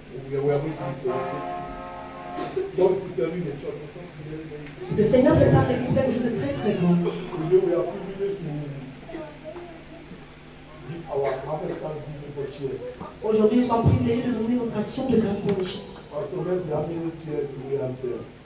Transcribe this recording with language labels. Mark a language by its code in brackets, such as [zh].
[en] We are going to be celebrating. God will tell you the church. [fr] Le Seigneur prépare l'église pour un jour de très très grand. [en] Today we are privileged to give our harvest thanksgiving for cheers. [fr] Aujourd'hui, nous sommes privilégiés de donner notre action de grâce pour les chefs. [en] Pastor Messi, how many cheers do we have there?